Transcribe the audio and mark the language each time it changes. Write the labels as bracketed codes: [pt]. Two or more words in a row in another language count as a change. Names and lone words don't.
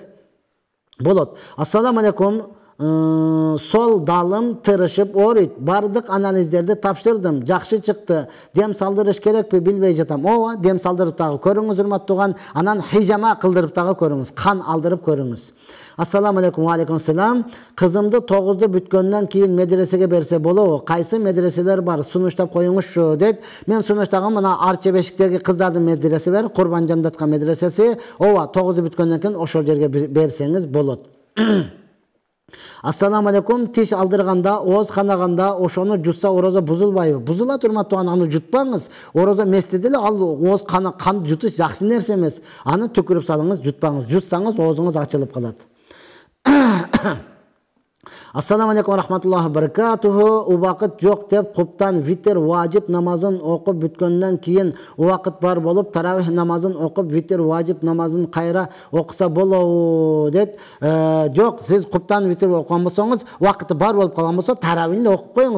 [ar] Болот. السلام عليكم. [ky] Сол далым тырышып оройт. Бардык анализдерди тапшырдым. Жакшы чыкты. Дем салдырыш керекпи билбей жатам. Ооба, дем салдырып дагы көрүңүз, урматтуу туган. Анан хижама кылдырып дагы көрүңүз. Кан алдырып көрүңүз. [ar] السلام عليكم، وعليكم السلام. [ky] Кызымды 9-ду бүткөндөн кийин медресеге берсе болобу? Кайсы медреселер бар? Сунуштап коюңузчу дейт. Мен сунуштагам мына Арча Бешиктеги кыздардын медресеси бар, Курбанжан Даткан медресеси. Ооба, 9-ду бүткөндөн кийин ошол жерге берсеңиз болот. [ar] السلام عليكم, [ky] тиш алдырганда, ооз канаганда ошону жутса орозо бузулбайбы? Бузулат, урматтуу, аны жутпаңыз. Орозо местеде эле ал ооз кан жутуш жакшы нерсе эмес. Аны түкүрүп салыңыз, жутпаңыз. Жутсаңыз оозуңуз ачылып калат. [ar] السلام عليكم رحمة الله بركاته. [ky] Убакыт жок деп куптан витр важип намазын окуп бүткөндөн кийин убакыт бар болуп, таравих намазын окуп витр важип намазын кайра окуса болобу дейт. Жок, сиз куптан витр окуган болсоңуз, убакыты бар болуп калган болсо, таравихти эле окуп коюңуз.